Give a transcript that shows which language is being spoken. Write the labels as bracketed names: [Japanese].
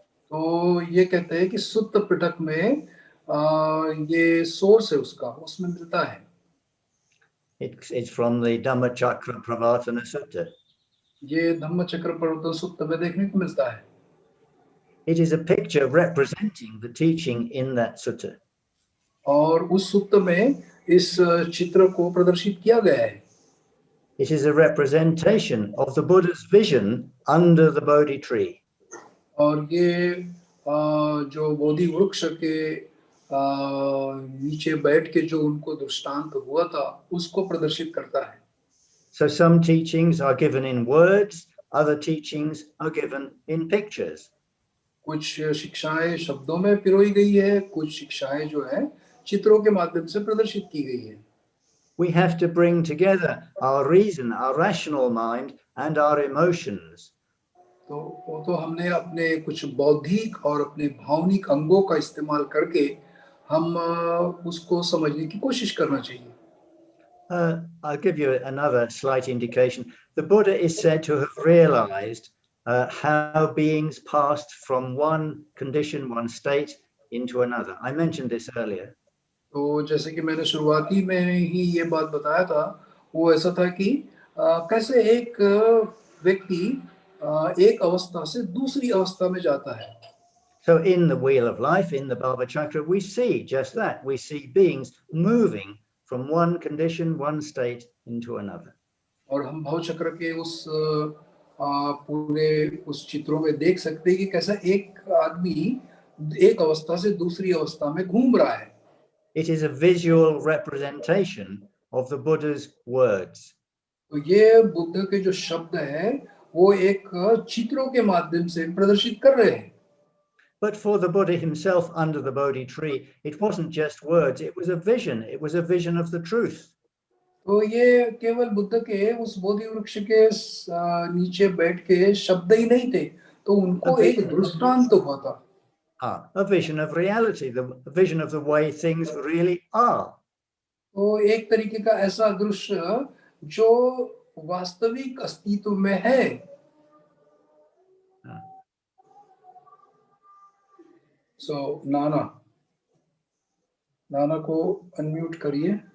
[Hindi] तो ये कहते हैं कि सुत्त पिटक में ये सोर्स है उसका, उसमें मिलता है. [English] It's from the 𝗕𝗏𝗪𝗪 Pravartana Sutta. [Hindi] ये धम्मचक्र प्रवर्तन सुत्त में देखने को मिलता है. [English] It is a picture representing the teaching in that sutta. [Hindi] और उस सुत्त में इस चित्र को प्रदर्शित किया गया है. [English] It is a representation of the Buddha's vision under the Bodhi tree. [Hindi] और ये जो बोधि वृक्ष के नीचे बैठ के जो उनको दृष्टांत हुआ था उसको प्रदर्शित करता है. [English] So some teachings are given in words, other teachings are given in pictures. [Hindi] कुछ शिक्षाएं शब्दों में पिरोई गई है, कुछ शिक्षाएं जो है चित्रों के माध्यम से प्रदर्शित की गई है. [English] We have to bring together our reason, our rational mind, and our emotions. [Hindi] तो हमने अपने कुछ बौद्धिक और अपने भावनिक अंगों का इस्तेमाल करके हम उसको समझने की कोशिश करना चाहिए. [English] I'll give you another slight indication. The Buddha is said to have realized how beings passed from one condition, one state, into another. I mentioned this earlier. [Hindi] तो जैसे कि मैंने शुरुआती में ही ये बात बताया था, वो ऐसा था कि कैसे एक व्यक्ति एक अवस्था से दूसरी अवस्था में जाता है. [English] So in the wheel of life, in the bhāvacakra, we see just that. We see beings moving from one condition, one state, into another. [Hindi] और हम भावचक्र के उस पूरे उस चित्रों में देख सकते हैं कि कैसा एक आदमी एक अवस्था से दूसरी अवस्था में घूम रहा है. [English] It is a visual representation of the Buddha's words. [Hindi] तो ये बुद्ध के जो शब्द है वो एक चित्रों के माध्यम से प्रदर्शित कर रहे हैं. [English] But for the Buddha himself under the Bodhi tree, it wasn't just words, it was a vision. It was a vision of the truth. [Hindi] तो ये केवल बुद्ध के उस बोधि वृक्ष के नीचे बैठ के शब्द ही नहीं थे, तो उनको एक दृष्टांत हुआ था. [English] A vision of reality, the vision of the way things really are. [Hindi] तो एक तरीके का ऐसा दृश्य जो वास्तविक अस्तित्व में है. [English] So [Hindi] नाना को अनम्यूट करिए.